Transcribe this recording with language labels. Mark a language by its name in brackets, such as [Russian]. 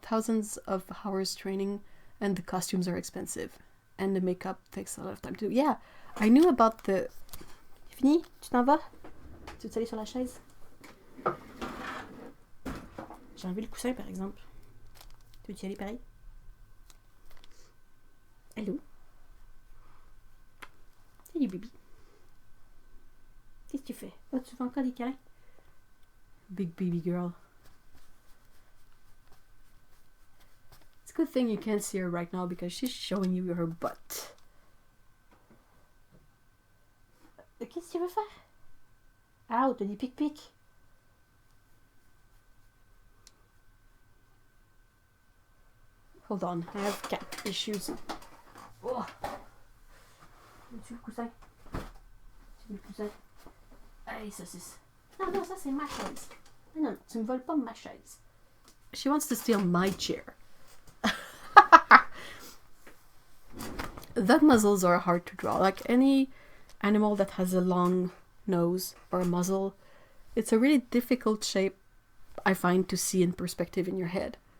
[English] Thousands of hours training, and the costumes are expensive, and the makeup takes a lot of time to do. Yeah, I knew about the. [French] Fini? Tu t'en vas? Tu veux aller sur la chaise? J'ai enlevé le coussin, par exemple. Tu veux y aller pareil? [English] Hello. [French] Salut, bébé. Qu'est-ce que tu fais? Oh, tu fais encore des câlins? [English] Big baby girl. It's a good thing you can't see her right now because she's showing you her butt. [French] qu'elle veut faire? Ah, t'as des pic-pic. [English] Hold on, I have cat issues. [French] Oh. Tu le coussin? Tu veux le coussin? Allez, saucisse. Non, non, ça c'est ma chaise. Non, non, tu me voles pas ma chaise. [English] She wants to steal my chair. Dog muzzles are hard to draw. Like any animal that has a long nose or a muzzle, it's a really difficult shape, I find, to see in perspective in your head.